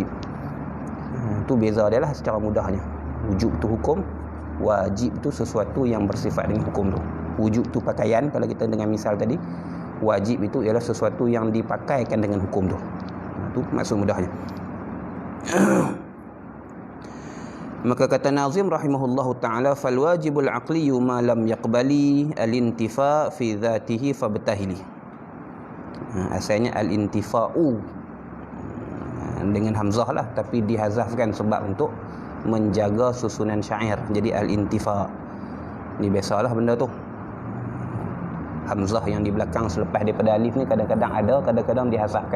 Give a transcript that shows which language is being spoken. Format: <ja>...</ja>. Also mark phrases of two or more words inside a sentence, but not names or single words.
<ms>Tu beza dia lah secara mudahnya. Wujub tu hukum, wajib tu sesuatu yang bersifat dengan hukum tu. Wujub tu pakaian kalau kita dengan misal tadi, wajib itu ialah sesuatu yang dipakaikan dengan hukum tu. Tu maksud mudahnya. Maka kata Nazim</ms> <ar>رحمه الله تعالى, فالواجب العقلي ما لم يقبل الانتفا في ذاته فابتهل.</ar> <ms>Asalnya al-intifa'u dengan hamzah lah, tapi dihazafkan sebab untuk menjaga susunan syair. Jadi al-intifa. Ni biasalah benda tu. Hamzah yang di belakang selepas daripada alif ni kadang-kadang ada, kadang-kadang dihazafkan.</ms>